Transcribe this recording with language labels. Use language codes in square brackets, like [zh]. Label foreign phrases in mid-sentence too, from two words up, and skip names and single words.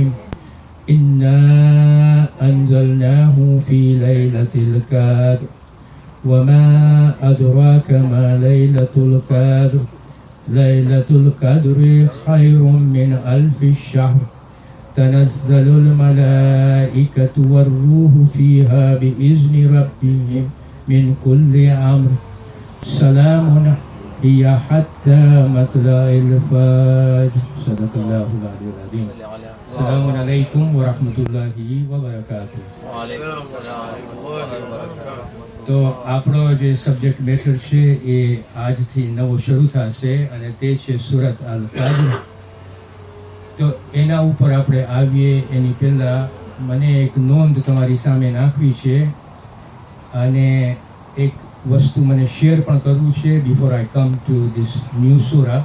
[ar] إنا أنزلناه في ليلة القدر وما أدراك ما ليلة القدر ليلة القدر خير من ألف شهر تنزل الملائكة والروح فيها بإذن ربهم من كل أمر سلام هي حتى مطلع الفجر. صدق الله العلي العظيم السلام عليكم ورحمة الله وبركاته. [gu] तो આપણો જે [en] subject matter [gu] છે એ આજથી નવો શરૂ થશે અને તે છે [ar] سورة القدر. [gu] તો એના ઉપર આપણે આવીએ એની પહેલાં મને એક નોંધ તમારી સામે નાખવી છે અને એક વસ્તુ મને શેર પણ કરવું છે [en] before I come to this new surah.